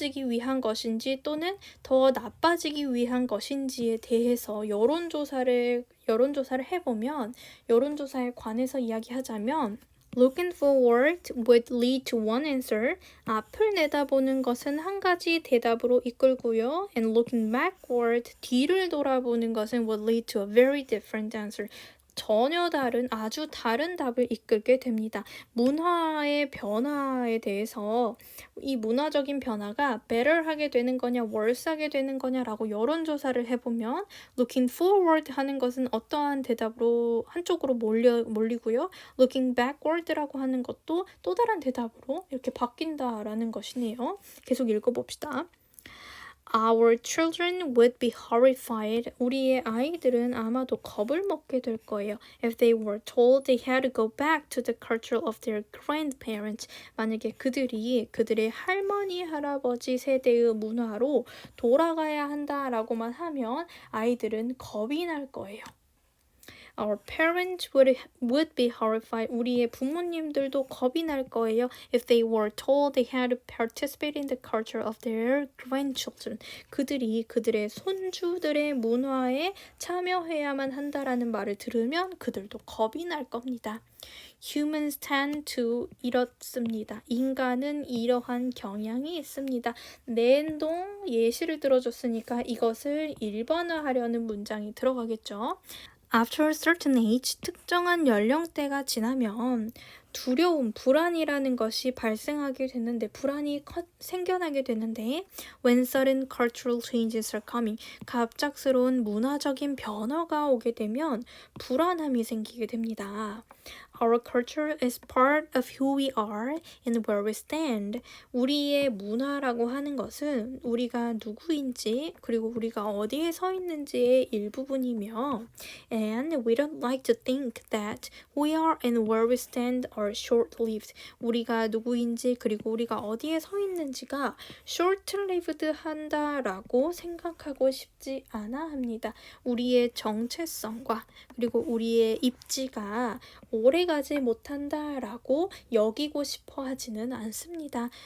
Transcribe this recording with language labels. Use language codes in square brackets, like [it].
[ko] 위한 것인지 또는 더 나빠지기 위한 것인지에 대해서 여론조사를 해보면 여론조사에 관해서 이야기하자면 [en] Looking forward would lead to one answer. [ko] 앞을 내다보는 것은 한 가지 대답으로 이끌고요. [en] And looking backward, [ko] 뒤를 돌아보는 것은 [en] would lead to a very different answer. [ko] 전혀 다른, 아주 다른 답을 이끌게 됩니다. 문화의 변화에 대해서 이 문화적인 변화가 better 하게 되는 거냐, worse 하게 되는 거냐라고 여론조사를 해보면 [en] looking forward [ko] 하는 것은 어떠한 대답으로 한쪽으로 몰리고요. [en] looking backward [ko] 라고 하는 것도 또 다른 대답으로 이렇게 바뀐다라는 것이네요. 계속 읽어봅시다. [en] Our children would be horrified. [ko] 우리의 아이들은 아마도 겁을 먹게 될 거예요. [en] If they were told they had to go back to the culture of their grandparents. [ko] 만약에 그들의 할머니, 할아버지 세대의 문화로 돌아가야 한다라고만 하면 아이들은 겁이 날 거예요. [en] Our parents would be horrified. [ko] 우리의 부모님들도 겁이 날 거예요. [en] If they were told they had to participate in the culture of their grandchildren. [ko] 그들의 손주들의 문화에 참여해야만 한다라는 말을 들으면 그들도 겁이 날 겁니다. [en] Humans tend to [ko] 이렇습니다. 인간은 이러한 경향이 있습니다. 내동 예시를 들어줬으니까 이것을 일반화하려는 문장이 들어가겠죠. [en] After a certain age, [ko] 특정한 연령대가 지나면 두려움, 불안이라는 것이 발생하게 되는데 생겨나게 되는데 [en] when sudden cultural changes are coming, [ko] 갑작스러운 문화적인 변화가 오게 되면 불안함이 생기게 됩니다. [en] Our culture is part of who we are and where we stand. [ko] 우리의 문화라고 하는 것은 우리가 누구인지 그리고 우리가 어디에 서 있는지의 일부분이며 [en] and we don't like to think that who we are and where we stand are short-lived. [ko] 우리가 누구인지 그리고 우리가 어디에 서 있는지가 short-lived 한다라고 생각하고 싶지 않아 합니다. 우리의 정체성과 그리고 우리의 입지가 오래가지 못한다라고 여기고 싶어 하지는 않습니다.